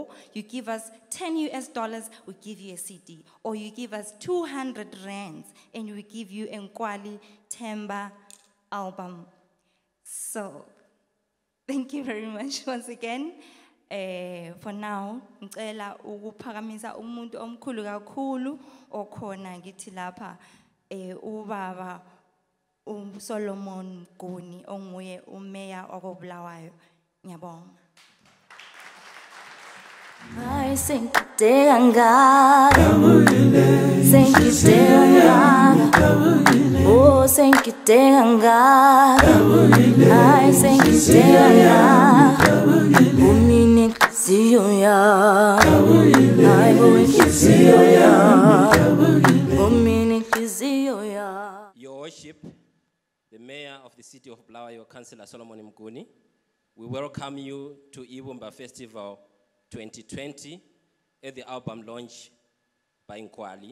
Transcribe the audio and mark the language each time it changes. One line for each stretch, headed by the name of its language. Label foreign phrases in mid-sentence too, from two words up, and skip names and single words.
English: You give us 10 US dollars, we give you a CD. Or you give us 200 rands, and we give you Nkwali Themba album. So, thank you very much once again. For now,
South Ndebele: ngicela ukuphakamisa umuntu omkhulu kakhulu okhona ngithi lapha ubaba Solomon Guni onguye umeya wakobulawayo. Ngiyabonga.
English: I sing Danga, thank you Danga, oh thank you Danga, I thank you Danga, umini ziyo ya, I will ziyo ya, umini ziyo ya. Your Worship, the Mayor of the City of Bulawayo, Councillor Solomon Mguni, we welcome you to Ibumba Festival 2020 at the album launch by Nkwali.